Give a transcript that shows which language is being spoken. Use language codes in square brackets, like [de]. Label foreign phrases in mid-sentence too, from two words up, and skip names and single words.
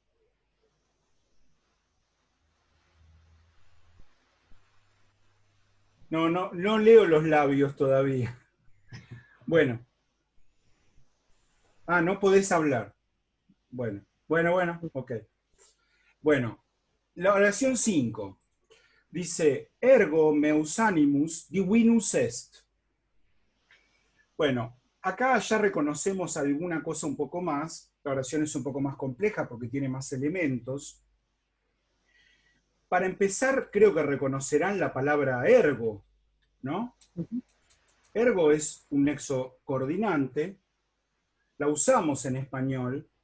[es] No leo los labios todavía. Bueno. Ah, no podés hablar. Bueno, ok. Bueno, la oración 5 dice, [la] ergo meus animus divinus est. [es] Bueno, acá ya reconocemos alguna cosa un poco más. La oración es un poco más compleja porque tiene más elementos. para empezar, creo que reconocerán la palabra ergo, ¿no? Ergo es un nexo coordinante, la usamos en español.